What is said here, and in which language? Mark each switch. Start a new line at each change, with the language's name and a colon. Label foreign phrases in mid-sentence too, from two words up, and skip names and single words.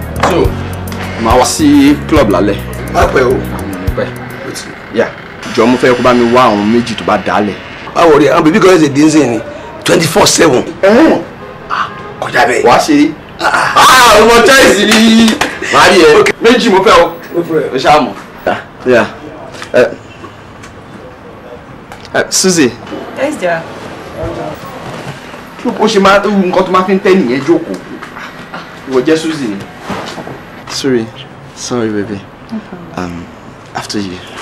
Yoruba: So, màá wá sí club lálẹ́. Má pẹ́ o. Má pẹ́. Yeah. Jọ̀ọ́, mo fẹ́ kó bá mi wá àwọn méjì tó bá dálẹ̀. Má worry, àwọn bèbí kan ṣe dín sí ni. Twenty-four seven. Ẹ̀hẹ́n. Ah, kọjá bẹ́ẹ̀. Wàá ṣe é. Ah. Ah, ọmọ choice ni. Màá rí ẹ. Okay. Méjì mo fẹ́ o.
English: No problem.
Yoruba: O ṣáà mọ̀. Yeah. Eh.
English: Eh, Suzy. Yes, dear.
Yoruba: Ó ṣe máa, nǹkan tó máa fi ń tẹ́ nìyẹn jókòó. Ìwọ jẹ́ Suzy ni.
English: Sorry. Sorry, baby. Okay. Um, after you.